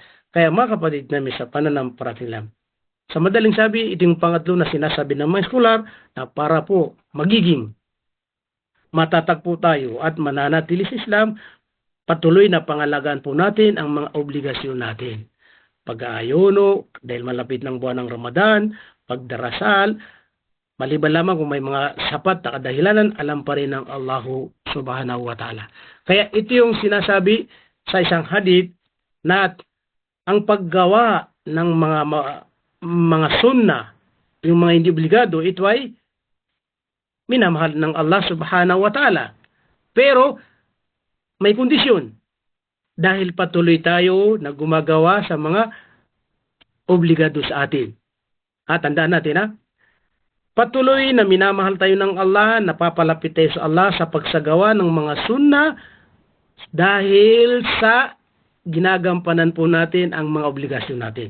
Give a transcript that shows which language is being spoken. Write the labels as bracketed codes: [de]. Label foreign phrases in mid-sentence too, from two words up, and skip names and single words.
[tl] Kaya mga kapatid namin sa pananampalataya, sa madaling sabi, ito yung pangatlo na sinasabi ng mga scholar na para po magiging matatagpo tayo at mananatili sa Islam, patuloy na pangalagaan po natin ang mga obligasyon natin. Pag-aayono, dahil malapit ng buwan ng Ramadan, pagdarasal, maliban lamang kung may mga sapat na kadahilanan, alam pa rin ng Allah [ar] سبحانه وتعالى. [tl] Kaya ito yung sinasabi sa isang hadith na ang paggawa ng mga sunnah, yung mga hindi obligado, ito ay minamahal ng Allah [ar] سبحانه وتعالى. [tl] Pero may kondisyon. Dahil patuloy tayo na gumagawa sa mga obligado sa atin. Tandaan natin ha. Patuloy na minamahal tayo ng Allah, napapalapit tayo sa Allah sa pagsagawa ng mga sunnah dahil sa ginagampanan po natin ang mga obligasyon natin.